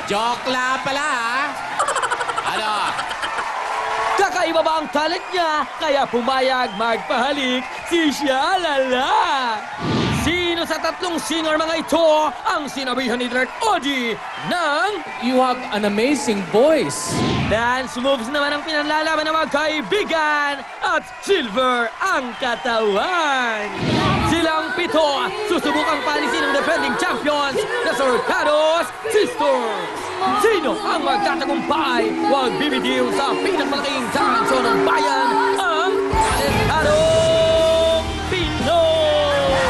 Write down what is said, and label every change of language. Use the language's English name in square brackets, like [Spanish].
[Filipino] Jokla pala, ha? Ano? Kakaiba ba ang talent niya? Kaya pumayag magpahalik si Shalala. Sino sa tatlong singer mga ito ang sinabihan ni Direk Oji ng [English] You have an amazing voice. [Filipino] dance moves naman ang pinanlalaban ng mga kaibigan at silver ang katawan? Silang pito susubukang palisin ng defending champions na Sorcados Sisters. Sino ang magtatagumpay? Huwag bibitiw sa pinakamalaking talent show ng bayan, ang Talentadong Pinoy!